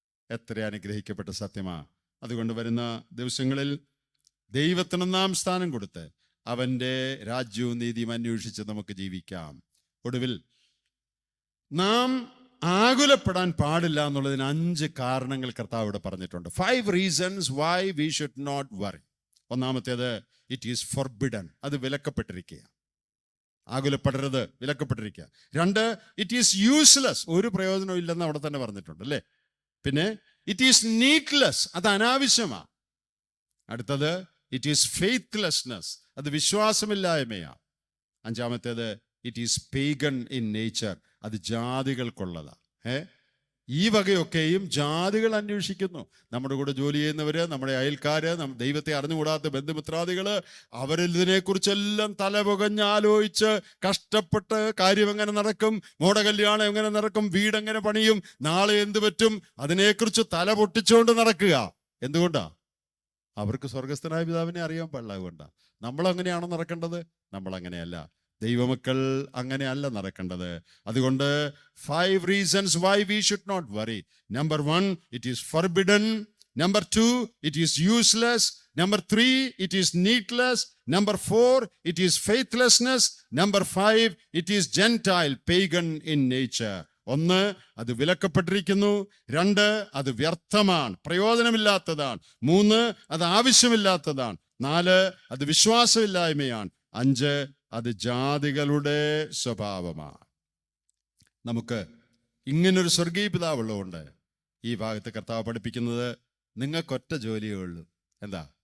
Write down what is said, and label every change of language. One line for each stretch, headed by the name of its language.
Malayalam: എത്ര അനുഗ്രഹിക്കപ്പെട്ട സത്യമാ. അതുകൊണ്ട് വരുന്ന ദിവസങ്ങളിൽ ദൈവത്തിന് നാം സ്ഥാനം കൊടുത്ത് അവൻ്റെ രാജ്യവും നീതിയും അന്വേഷിച്ച് നമുക്ക് ജീവിക്കാം. ഒടുവിൽ നാം ആകുലപ്പെടാൻ പാടില്ല എന്നുള്ളതിന് 5 കാരണങ്ങൾ കർത്താവ് ഇവിടെ പറഞ്ഞിട്ടുണ്ട്.
English: 5 reasons why we should not worry.
Malayalam: ഒന്നാമത്തേത്,
English: it is forbidden,
Malayalam: അത് വിലക്കപ്പെട്ടിരിക്കുക. ആകുലപ്പെടരുത്, വിലക്കപ്പെട്ടിരിക്കുക. 2,
English: it is useless,
Malayalam: ഒരു പ്രയോജനവും ഇല്ലെന്ന് അവിടെ തന്നെ പറഞ്ഞിട്ടുണ്ട് അല്ലേ? പിന്നെ
English: it is needless,
Malayalam: അത് അനാവശ്യമാണ്. അടുത്തത്,
English: it is faithlessness,
Malayalam: അത് വിശ്വാസമില്ലായ്മയാ. 5-ാമത്തേത്,
English: it is pagan in nature,
Malayalam: അത് ജാതികൾക്കുള്ളതാ. ഈ വകയൊക്കെയും ജാതികൾ അന്വേഷിക്കുന്നു. നമ്മുടെ കൂടെ ജോലി ചെയ്യുന്നവര്, നമ്മുടെ അയൽക്കാര്, ദൈവത്തെ അറിഞ്ഞുകൂടാത്ത ബന്ധുമിത്രാദികള്, അവരിതിനെക്കുറിച്ചെല്ലാം തലപുകഞ്ഞാലോചിച്ച് കഷ്ടപ്പെട്ട് കാര്യം എങ്ങനെ നടക്കും, മോടെ കല്യാണം എങ്ങനെ നടക്കും, വീടെങ്ങനെ പണിയും, നാളെ എന്ത് പറ്റും, അതിനെക്കുറിച്ച് തല പൊട്ടിച്ചുകൊണ്ട് നടക്കുക. എന്തുകൊണ്ടാ? അവർക്ക് സ്വർഗസ്ഥനായ പിതാവിനെ അറിയാൻ പാടില്ല. അതുകൊണ്ടാ. നമ്മളങ്ങനെയാണോ നടക്കേണ്ടത്? നമ്മളങ്ങനെയല്ല. ദൈവമക്കൾ അങ്ങനെയല്ല നടക്കേണ്ടത്. അതുകൊണ്ട്
English: 5 reasons why we should not worry. Number 1, it is forbidden. Number 2, it is useless. Number 3, it is needless. Number 4, it is faithlessness. Number 5, it is Gentile, pagan in nature.
Malayalam: 1, അത് വിലക്കപ്പെട്ടിരിക്കുന്നു. 2, അത് വ്യർത്ഥമാണ്, പ്രയോജനമില്ലാത്തതാണ്. 3, അത് ആവശ്യമില്ലാത്തതാണ്. 4, അത് വിശ്വാസമില്ലായ്മയാണ്. 5, അത് ജാതികളുടെ സ്വഭാവമാണ്. നമുക്ക് ഇങ്ങനൊരു സ്വർഗീയ പിതാവുള്ളതുകൊണ്ട് ഈ ഭാഗത്ത് കർത്താവ് പഠിപ്പിക്കുന്നത് നിങ്ങൾക്കൊറ്റ ജോലിയേ ഉള്ളൂ. എന്താ?